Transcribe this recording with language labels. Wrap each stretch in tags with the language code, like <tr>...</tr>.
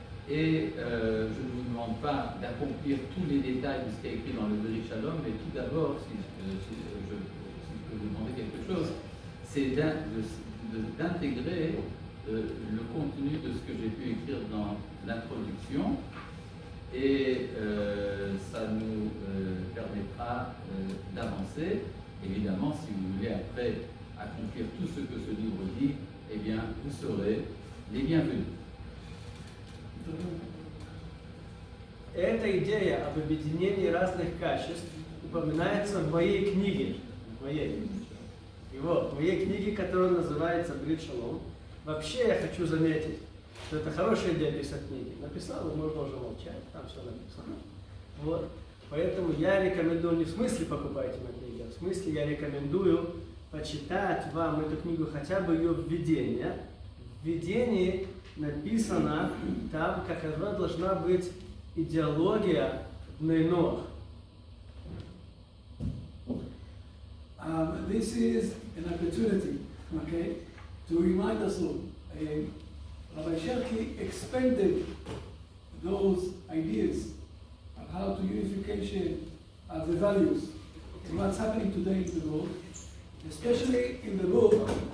<fr>Et je ne vous demande pas d'accomplir tous les détails de ce qui est écrit dans le Berit Shalom, mais tout d'abord, si je peux vous demander quelque chose, c'est d'intégrer le contenu de ce que j'ai pu écrire dans l'introduction. Et ça nous permettra d'avancer. Évidemment, si vous voulez après accomplir tout ce que ce livre dit, eh bien, vous serez les bienvenus.</fr> <ru>Эта идея об объединении разных качеств упоминается в моей книге. В моей книге, которая называется «Брит Шалом». Вообще я хочу заметить, что это хорошая идея писать книги. Написал, можно уже молчать, там все написано. Вот. Поэтому я рекомендую, не в смысле покупайте мои книги, а в смысле я рекомендую почитать вам эту книгу, хотя бы ее введение. В введении написано там, какова должна быть идеология Бней Ноах.</ru> <en>This is an opportunity, okay, to remind us all. Rabbi Sherki expanded those ideas of how to unification of the values and what's happening today in the world, especially in the book.</en>